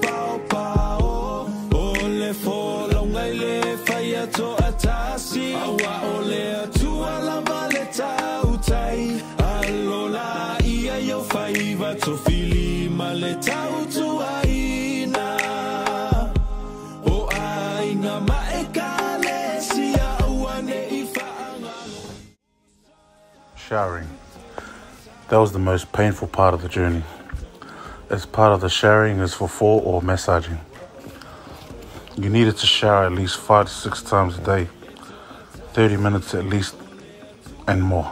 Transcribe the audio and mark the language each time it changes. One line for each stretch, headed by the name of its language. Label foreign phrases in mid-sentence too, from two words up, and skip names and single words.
English: Pao, Ole Folo, Lele, Fayato, Atasi, Awa Ole, Tuala Valeta, Utai, Alola, Ia, Faiva, Tofili, Maleta, Utuaina, O Aina, Maeka. Showering. That was the most painful part of the journey. As part of the showering is fulfill or massaging. You needed to shower at least 5 to 6 times a day, 30 minutes at least and more.